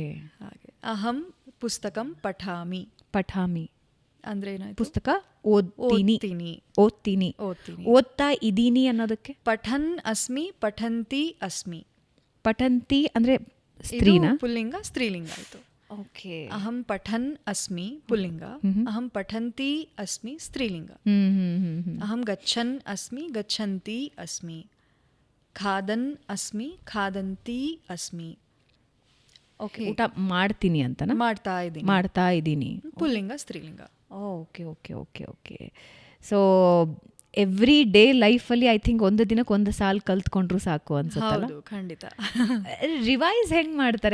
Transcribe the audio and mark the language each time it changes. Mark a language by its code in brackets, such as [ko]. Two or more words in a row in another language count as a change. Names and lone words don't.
[kn] ಹಾಗೆ [sa] ಅಹಂ ಪುಸ್ತಕಂ ಪಠಾಮಿ. [kn] ಅಂದ್ರೆ ಏನಾಯ್ತು? ಪುಸ್ತಕ ಓದ್ತೀನಿ. ಓದ್ತಾ ಇದ್ದೀನಿ ಅನ್ನೋದಕ್ಕೆ [sa] ಪಠನ್ ಅಸ್ಮಿ, ಪಠಂತಿ ಅಸ್ಮಿ. [kn] ಪಠಂತಿ ಅಂದ್ರೆ ಸ್ತ್ರೀನಾ? ಪುಲ್ಲಿಂಗ, ಸ್ತ್ರೀಲಿಂಗ ಆಯ್ತು. ಓಕೆ. [sa] ಅಹಂ ಪಠನ್ ಅಸ್ಮಿ ಪುಲ್ಲಿಂಗ, ಅಹಂ ಪಠಂತಿ ಅಸ್ಮಿ ಸ್ತ್ರೀಲಿಂಗ. ಅಹಂ ಗಚ್ಚನ್ ಅಸ್ಮಿ, ಗಚ್ಚಂತಿ ಅಸ್ಮಿ. ಖಾದನ್ ಅಸ್ಮಿ, ಖಾದಂತಿ ಅಸ್ಮಿ. [kn] ಓಕೆ, ಊಟ ಮಾಡ್ತೀನಿ ಅಂತನಾ? ಮಾಡ್ತಾ ಇದ್ದೀನಿ. ಪುಲ್ಲಿಂಗ, ಸ್ತ್ರೀಲಿಂಗ. [en] okay okay okay okay. [kn] ಸೊ [en] every day [kn] ಲೈಫಲ್ಲಿ [en] I think [kn] ಒಂದು ದಿನಕ್ಕೆ ಒಂದು ಸಾಲು ಕಲ್ತ್ಕೊಂಡ್ರು ಸಾಕು ಅನ್ಸುತ್ತಲ್ಲ? ಖಂಡಿತ. ರಿವೈಸ್ ಹೆಂಗೆ ಮಾಡ್ತಾರೆ?